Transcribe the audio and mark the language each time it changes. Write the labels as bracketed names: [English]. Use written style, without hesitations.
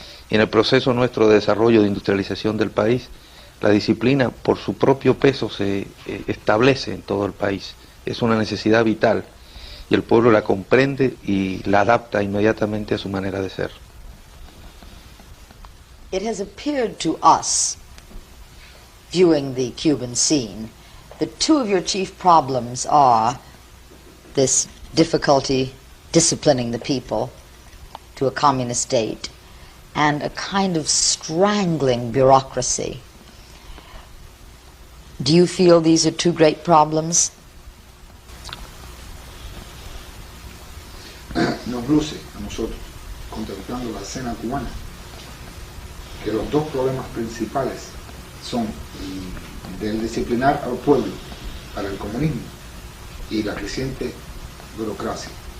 [Spanish] Y en el proceso nuestro de desarrollo, de industrialización del país, la disciplina por su propio peso se establece en todo el país. Es una necesidad vital y el pueblo la comprende y la adapta inmediatamente a su manera de ser. [English] It has appeared to us, viewing the Cuban scene, that two of your chief problems are this difficulty disciplining the people to a communist state and a kind of strangling bureaucracy. Do you feel these are two great problems? [Spanish] Nos luce a nosotros, contemplando la escena cubana, que los dos problemas principales son del disciplinar al pueblo para el comunismo y la creciente burocracia.